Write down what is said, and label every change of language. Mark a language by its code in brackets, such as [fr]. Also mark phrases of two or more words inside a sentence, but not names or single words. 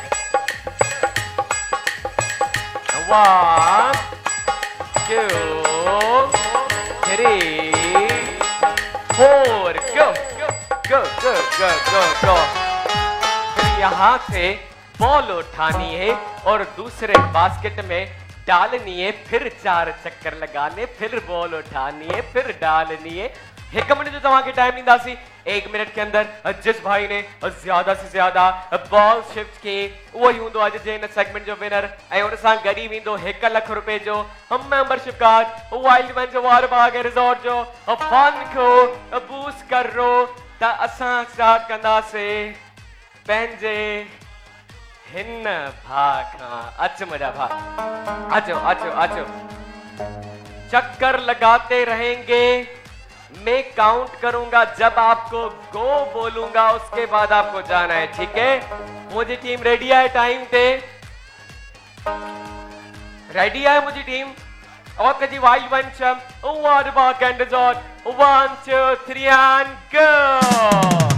[en] 1 2 3 4 go [hi] यहाँ से बॉल उठानी है और दूसरे बास्केट में डालनी है फिर 4 चक्कर लगाने फिर बॉल उठानी है फिर डालनी है 1 मिनट [sd] जो तव्हांखे टाइम ॾींदासीं [hi] 1 मिनट के अंदर जिस भाई ने ज्यादा से ज्यादा बॉल शिफ्ट की [sd] वो ही हूंदो अॼु जे हिन सेगमेंट जो विनर ऐं उन सां गॾु ई वेंदो 1 लख रुपए जो मेंबरशिप कार्ड वाइल्ड वेंचर वाटर पार्क रिजॉर्ट जो फन को बूस्ट करो त असां स्टार्ट कंदासीं पंहिंजे हिन भाउ खां अच मुंहिंजा भाउ अचो [hi] चक्कर लगाते रहेंगे मैं काउंट करूंगा जब आपको गो बोलूंगा उसके बाद आपको जाना है ठीक है मुझे [en] team ready [hi] है टाइम पे रेडी है मुझे टीम ओके जी वाइल्ड वेंचर वाटर पार्क एंड रिजॉर्ट [en] 1 2 3 and go